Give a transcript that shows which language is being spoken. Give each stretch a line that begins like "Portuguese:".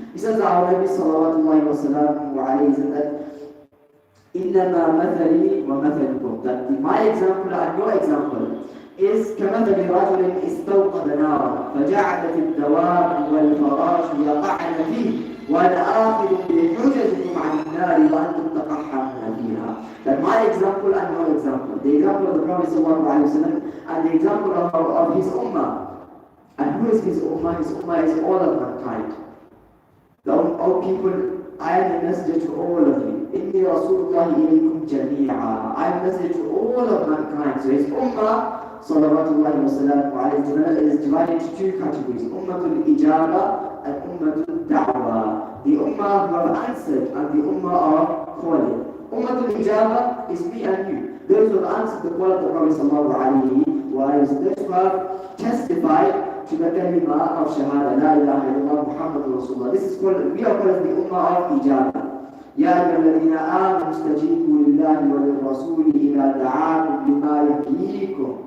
English: He says that our Nabi sallallahu alayhi wa sallam said that
Arabic: إِنَّمَا مَثَلِي وَمَثَلُكُمْ,
English: that my example and your example is
Arabic: كَمَثَلِ رَجُلٍ اسْتَوْقَدَ نَارًا فَجَعَلَتِ الدَّوَابُ وَالْفَرَاشُ يَقَعْنَ فِيهِ وَأَنَا آخِذٌ بِحُجَزِكُمْ عَنِ النَّارِ وَأَنْتُمْ تَقَحَّمُونَ فِيهَا.
English: That my example and your example, the example of the Prophet ﷺ and the example of his ummah. And who is his ummah? His ummah is all of mankind. All people, I am a messenger to all of you.
Arabic: إِنِّي رَسُولُ اللَّهِ إِلَيْكُمْ جَمِيعًا.
English: I am a messenger to all of mankind. So his ummah, salawatullahi wa salamu alayhi, is divided into two categories. Ummatul ijaba and ummatul da'wah. The ummah who have answered and the ummah of calling. Ummatul ijaba is me and you. Those who have answered the call of the Prophet sallallahu alayhi wa sallam. Those who have testified to the kalima of shahada,
Arabic: la ilaha illallah Muhammadur Rasulullah.
English: This is called, we are called the ummah of ijaba.
Arabic: يا أيها الذين آمنوا استجيبوا لله وللرسول إذا دعاكم لما يحييكم.